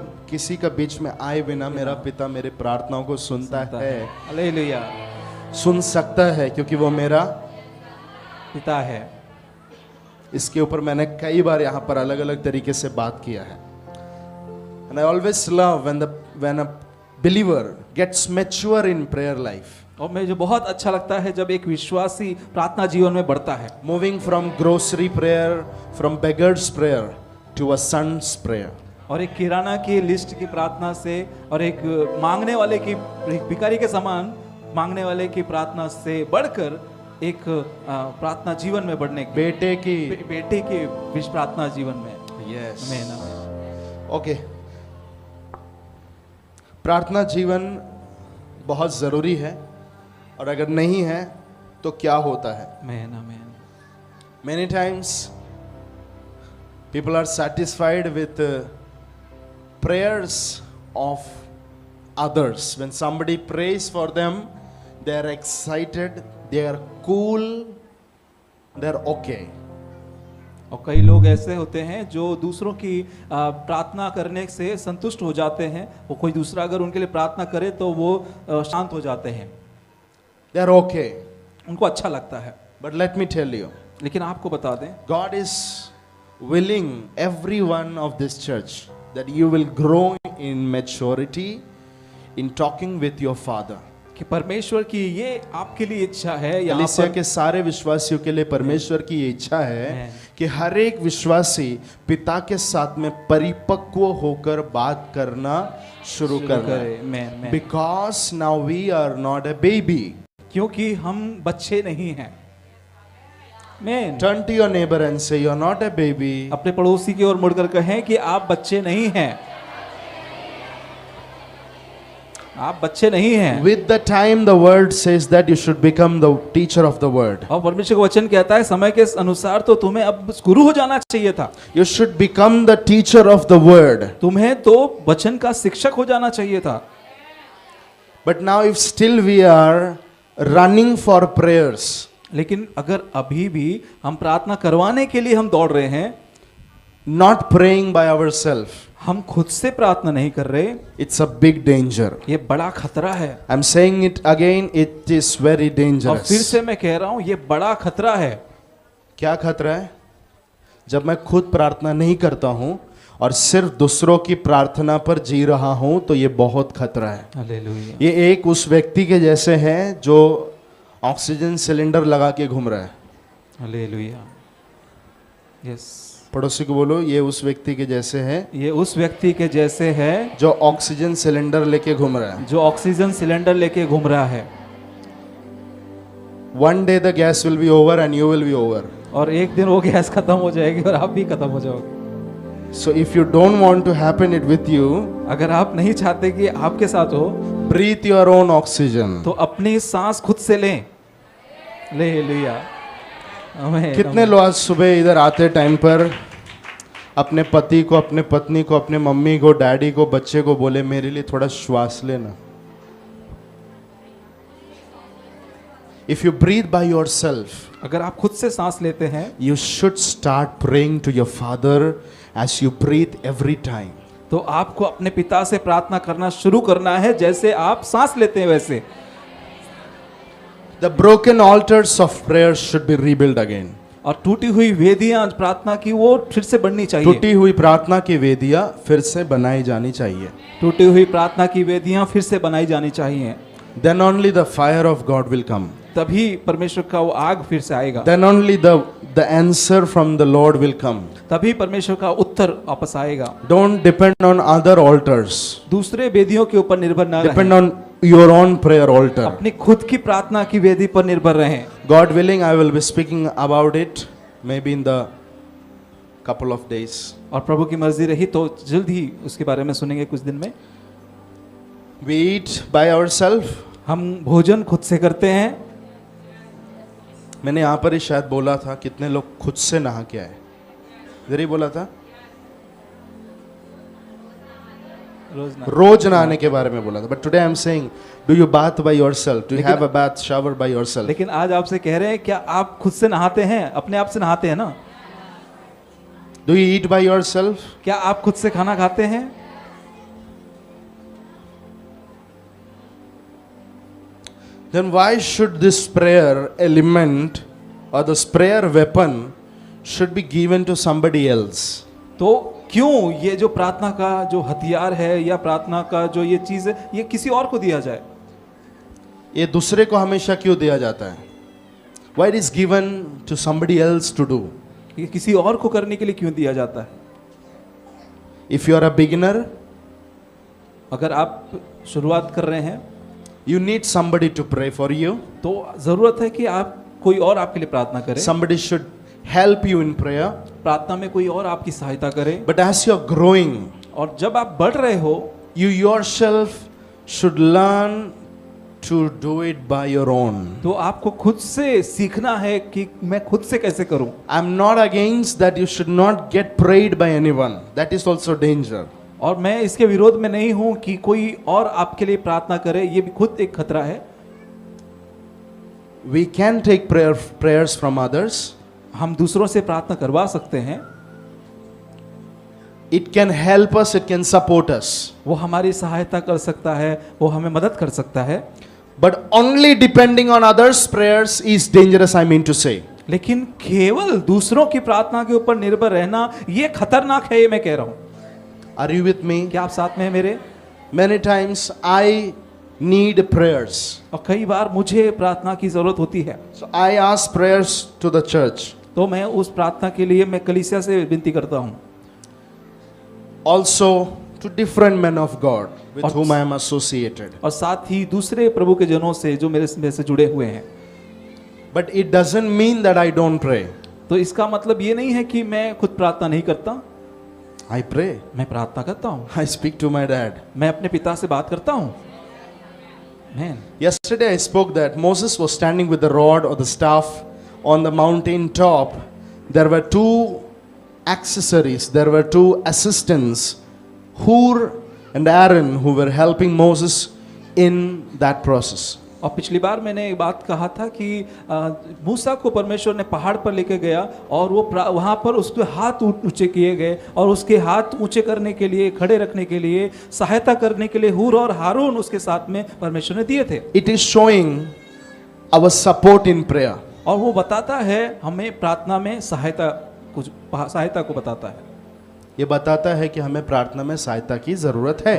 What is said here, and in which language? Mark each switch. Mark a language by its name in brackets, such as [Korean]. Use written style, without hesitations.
[Hindi] किसी का बीच में आए बिना मेरा पिता मेरे प्रार्थनाओं को सुनता है। हालेलुया। सुन सकता है क्योंकि वो मेरा पिता है। इसके ऊपर मैंने कई बार यहाँ पर अलग अलग तरीके से बात किया है। [English] And I always love when a believer gets mature in prayer life. [Hindi] और मुझे बहुत अच्छा लगता है जब एक विश्वासी प्रार्थना जीवन में बढ़ता है। [English] Moving from grocery prayer, from beggar's prayer to a son's prayer. [Hindi] और एक किराना की लिस्ट की प्रार्थना से और एक मांगने वाले की भिखारी के समान मांगने वाले की प्रार्थना से बढ़कर एक प्रार्थना जीवन में बढ़ने की बेटे की प्रार्थना जीवन में। [English] Yes. [Hindi] आमीन। [English] Okay. [Hindi] प्रार्थना जीवन बहुत जरूरी है और अगर नहीं है तो क्या होता है? आमीन आमीन। [English] Many times people are satisfied with prayers of others. When somebody prays for them, they are excited, they are cool, they are okay. [Hindi] और कई लोग ऐसे होते हैं जो दूसरों की प्रार्थना करने से संतुष्ट हो जाते हैं। वो कोई दूसरा अगर उनके लिए प्रार्थना करे तो वो शांत हो जाते हैं। [English] They are okay. [Hindi] उनको अच्छा लगता है। [English] But let me tell you, [Hindi] लेकिन आपको बता दें, [English] God is willing every one of this church that you will grow in maturity in talking with your Father. [Hindi] कि परमेश्वर की ये आपके लिए इच्छा है। कलीसिया के सारे विश्वासियों के लिए परमेश्वर की ये इच्छा है कि हर एक विश्वासी पिता के साथ में परिपक्व होकर बात करना शुरू करे। [English] Because now we are not a baby. [Hindi] क्योंकि हम बच्चे नहीं हैं। [English] Turn to your neighbor and say you are not a baby. [Hindi] अपने पड़ोसी की ओर मुड़कर कहें कि आप बच्चे नहीं हैं। आप बच्चे नहीं हैं। [English] With the time the word says that you should become the teacher of the word. [Hindi] और परमेश्वर का वचन कहता है समय के अनुसार तो तुम्हें अब गुरु हो जाना चाहिए था। [English] You should become the teacher of the word. [Hindi] तुम्हें तो वचन का शिक्षक हो जाना चाहिए था। [English] But now if still we are running for prayers. [Hindi] लेकिन अगर अभी भी हम प्रार्थना करवाने के लिए हम दौड़ रहे हैं, [English] not praying by ourselves, [Hindi] हम खुद से प्रार्थना नहीं कर रहे, [English] it's a big danger. [Hindi] ये बड़ा खतरा है। [English] I'm saying it again, it is very dangerous. [Hindi] और फिर से मैं कह रहा हूं ये बड़ा खतरा है। क्या खतरा है? जब मैं खुद प्रार्थना नहीं करता हूं और सिर्फ दूसरों की प्रार्थना पर जी रहा हूं तो ये बहुत खतरा है। हालेलुया। ये एक उस व्यक्ति के जैसे है जो ऑक्सीजन सिलेंडर लगा के घूम रहा है। हालेलुया। यस। पड़ोसी को बोलो ये उस व्यक्ति के जैसे है। ये उस व्यक्ति के जैसे है जो ऑक्सीजन सिलेंडर लेके घूम रहा है। जो ऑक्सीजन सिलेंडर लेके घूम रहा है। [English] One day the gas will be over and you will be over. [Hindi] और एक दिन वो गैस खत्म हो जाएगी और आप भी खत्म हो जाओगे। [English] So if you don't want to happen it with you, [Hindi] अगर आप नहीं चाहते कि आपके साथ हो, [English] breathe your own oxygen. [Hindi] तो अपनी सांस खुद से लें। हालेलुया। कितने लोग आज सुबह इधर आते टाइम पर अपने पति को, अपने पत्नी को, अपने मम्मी को, डैडी को, बच्चे को बोले मेरे लिए थोड़ा श्वास लेना। [English] If you breathe by yourself, [Hindi] अगर आप खुद से सांस लेते हैं, [English] you should start praying to your Father as you breathe every time. [Hindi] तो आपको अपने पिता से प्रार्थना करना शुरू करना है जैसे आप सांस लेते हैं वैसे। [English] The broken altars of prayer should be rebuilt again. [Hindi] और टूटी हुई वेदियां प्रार्थना की वो फिर से बननी चाहिए। टूटी हुई प्रार्थना की वेदियां फिर से बनाई जानी चाहिए। टूटी हुई प्रार्थना की वेदियां फिर से बनाई जानी चाहिए। [English] Then only the fire of God will come. [Hindi] तभी परमेश्वर का वो आग फिर से आएगा। [English] Then only the answer from the Lord will come. [Hindi] तभी परमेश्वर का उत्तर वापस आएगा। [English] Don't depend on other altars. [Hindi] दूसरे वेदियों के ऊपर निर्भर न [English] Depend [Hindi] रहें। [English] on your own prayer altar. [Hindi] अपनी खुद की प्रार्थना की वेदी पर निर्भर रहें। [English] God willing, I will be speaking about it maybe in the couple of days. [Hindi] और प्रभु की मर्जी रही तो जल्द ही उसके बारे में सुनेंगे कुछ दिन में। [English] We eat by ourselves. [Hindi] हम भोजन खुद से करते हैं। मैंने यहाँ पर ही शायद बोला था कितने लोग खुद से नहा के आए, इधर ही बोला था, रोज नहाने के बारे में बोला था। [English] But today I am saying, do you bath by yourself, do you have a bath shower by yourself? [Hindi] लेकिन आज आपसे कह रहे हैं क्या आप खुद से नहाते हैं, अपने आप से नहाते हैं ना? [English] Do you eat by yourself? [Hindi] क्या आप खुद से खाना खाते हैं? [English] Then why should this prayer element or this prayer weapon should be given to somebody else? [Hindi] तो क्यों ये जो प्रार्थना का जो हथियार है या प्रार्थना का जो ये चीज है ये किसी और को दिया जाए? ये दूसरे को हमेशा क्यों दिया जाता है? [English] Why it is given to somebody else to do? [Hindi] ये किसी और को करने के लिए क्यों दिया जाता है? [English] If you are a beginner, [Hindi] अगर आप शुरुआत कर रहे हैं [English] you need somebody to pray for you. [Hindi] तो जरूरत है कि आप कोई और आपके लिए प्रार्थना करे। [English] Somebody should help you in prayer. [Hindi] प्रार्थना में कोई और आपकी सहायता करे। [English] But as you are growing, [Hindi] और जब आप बढ़ रहे हो, [English] you yourself should learn to do it by your own. [Hindi] तो आपको खुद से सीखना है कि मैं खुद से कैसे करूं। [English] I'm not against that you should not get prayed by anyone. That is also danger. [Hindi] और मैं इसके विरोध में नहीं हूं कि कोई और आपके लिए प्रार्थना करे, ये भी खुद एक खतरा है। [English] We can take prayers from others. [Hindi] हम दूसरों से प्रार्थना करवा सकते हैं। [English] It can help us, it can support us. [Hindi] वो हमारी सहायता कर सकता है, वो हमें मदद कर सकता है। [English] But only depending on others' prayers is dangerous, I mean to say. [Hindi] लेकिन केवल दूसरों की प्रार्थना के ऊपर निर्भर रहना ये खतरनाक है, ये मैं कह रहा हूं। [English] Are you with me? [Hindi] क्या आप साथ में हैं मेरे? [English] Many times I need prayers. [Hindi] और कई बार मुझे प्रार्थना की जरूरत होती है। [English] So I ask prayers to the church. [Hindi] तो मैं उस प्रार्थना के लिए मैं कलीसिया से विनती करता हूँ। [English] Also to different men of God with whom I am associated. [Hindi] और साथ ही दूसरे प्रभु के जनों से जो मेरे से जुड़े हुए हैं। [English] But it doesn't mean that I don't pray. [Hindi] तो इसका मतलब ये नहीं है कि मैं खुद प्रार्थना नहीं करता। [English] I pray. [Hindi] मैं प्रार्थना करता हूँ। [English] I speak to my dad. [Hindi] मैं अपने पिता से बात करता हूँ। [English] Man. Yesterday I spoke that Moses was standing with the rod or the staff on the mountain top. There were two accessories, there were two assistants, Hur and Aaron, who were helping Moses in that process. [Hindi] और पिछली बार मैंने एक बात कहा था कि मूसा को परमेश्वर ने पहाड़ पर लेके गया और वो वहाँ पर उसके हाथ ऊंचे किए गए और उसके हाथ ऊंचे करने के लिए, खड़े रखने के लिए, सहायता करने के लिए हूर और हारून उसके साथ में परमेश्वर ने दिए थे। [English] It is showing our support in prayer. [Hindi] और वो बताता है हमें प्रार्थना में सहायता को बताता है। ये बताता है कि हमें प्रार्थना में सहायता की जरूरत है।